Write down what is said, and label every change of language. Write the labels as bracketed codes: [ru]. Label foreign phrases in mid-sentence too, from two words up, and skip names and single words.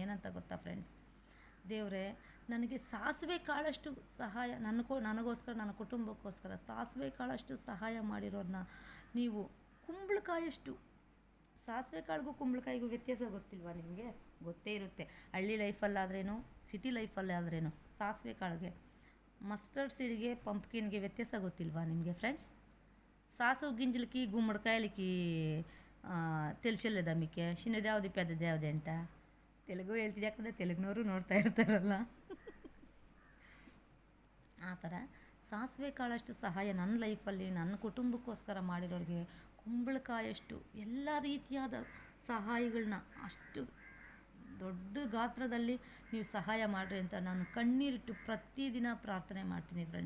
[kn] ಏನಂತ ಗೊತ್ತಾ ಫ್ರೆಂಡ್ಸ್, ದೇವರೇ ನನಗೆ ಸಾಸಿವೆ ಕಾಳಷ್ಟು ಸಹಾಯ, ನನಗೋಸ್ಕರ, ನನ್ನ ಕುಟುಂಬಕ್ಕೋಸ್ಕರ ಸಾಸಿವೆ ಕಾಳಷ್ಟು ಸಹಾಯ ಮಾಡಿರೋರನ್ನ ನೀವು ಕುಂಬಳಕಾಯಷ್ಟು, ಸಾಸಿವೆ ಕಾಳಿಗೂ ಕುಂಬಳಕಾಯಿಗೂ ವ್ಯತ್ಯಾಸ ಗೊತ್ತಿಲ್ವಾ ನಿಮಗೆ? ಗೊತ್ತೇ ಇರುತ್ತೆ. ಹಳ್ಳಿ ಲೈಫಲ್ಲಾದ್ರೇನು, ಸಿಟಿ ಲೈಫಲ್ಲಾದ್ರೇನು, ಸಾಸಿವೆ ಕಾಳಿಗೆ, [en] mustard seed, [kn] ಪಂಪ್ಕಿನ್ಗೆ ವ್ಯತ್ಯಾಸ ಗೊತ್ತಿಲ್ವಾ ನಿಮಗೆ ಫ್ರೆಂಡ್ಸ್? [te] సాసు గింజలకి గుమ్మడికాయలకి తెలిసేలేదా మీకు? [kn] చిన్నది ಯಾವುದು పెద్దది ಯಾವುದು ಅಂತ ತೆಲುಗು ಹೇಳ್ತಿದ್ದೆ, ಯಾಕಂದರೆ ತೆಲುಗಿನವರು ನೋಡ್ತಾ ಇರ್ತಾರಲ್ಲ. ಆ ಥರ ಸಾಸಿವೆ ಕಾಳಷ್ಟು ಸಹಾಯ ನನ್ನ ಲೈಫಲ್ಲಿ, ನನ್ನ ಕುಟುಂಬಕ್ಕೋಸ್ಕರ ಮಾಡಿರೋರಿಗೆ ಕುಂಬಳಕಾಯಷ್ಟು ಎಲ್ಲ ರೀತಿಯಾದ ಸಹಾಯಗಳನ್ನ ಅಷ್ಟು ದೊಡ್ಡ ಗಾತ್ರದಲ್ಲಿ ನೀವು ಸಹಾಯ ಮಾಡಿರಿ ಅಂತ ನಾನು ಕಣ್ಣೀರಿಟ್ಟು ಪ್ರತಿದಿನ ಪ್ರಾರ್ಥನೆ ಮಾಡ್ತೀನಿ ಫ್ರೆಂಡ್ಸ್.